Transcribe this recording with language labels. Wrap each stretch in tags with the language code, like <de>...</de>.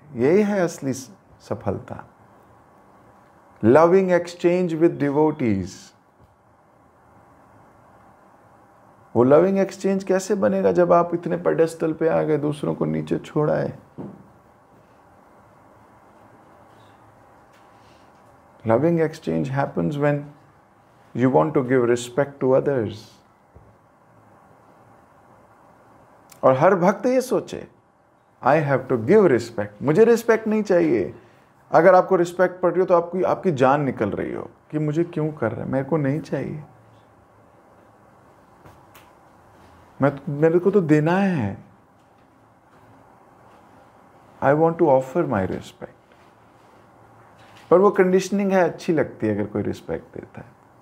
<hi>यही है असली सफलता,</hi> <en>Loving exchange with devotees.</en> <hi>वो लविंग एक्सचेंज कैसे बनेगा जब आप इतने पेडेस्टल पे आ गए, दूसरों को नीचे छोड़ाए।</hi> <en>Loving exchange happens when you want to give respect to others.</en> <hi>और हर भक्त ये सोचे,</hi> <en>I have to give respect.</en> <hi>मुझे रिस्पेक्ट नहीं चाहिए। अगर आपको रिस्पेक्ट पड़ रही हो तो आपकी जान निकल रही हो कि मुझे क्यों कर रहा है, मेरे को नहीं चाहिए, मेरे को तो देना है।</hi> <en>I want to offer my respect.</en> <hi>पर वो कंडीशनिंग है, अच्छी लगती है अगर कोई रिस्पेक्ट देता है।</hi>